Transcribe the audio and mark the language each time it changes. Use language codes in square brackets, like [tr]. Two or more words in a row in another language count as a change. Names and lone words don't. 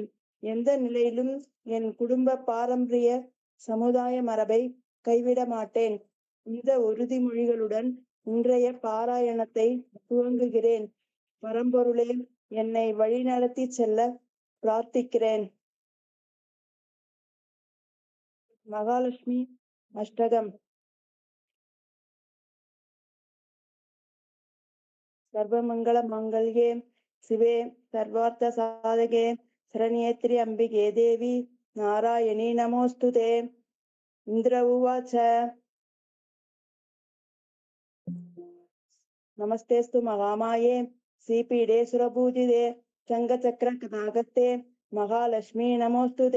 [ta] எந்த நிலையிலும் என் குடும்ப பாரம்பரிய சமுதாய மரபை கைவிட மாட்டேன். இந்த உறுதிமொழிகளுடன் இன்றைய பாராயணத்தை துவங்குகிறேன். பரம்பொருளே, என்னை வழிநடத்தி செல்ல பிரார்த்திக்கிறேன். மகாலட்சுமி அஷ்டகம். [sa] सर्वमंगल मांगल्ये शिवे सर्वार्थ साधके शरण्ये अंबिके देवी नारायणी नमोस्तुते। इंद्र उवाच नमस्तेस्तु महामाये श्रीपीडे सुरपूजिते शंखचक्र गदाहस्ते महालक्ष्मी नमोस्तुते।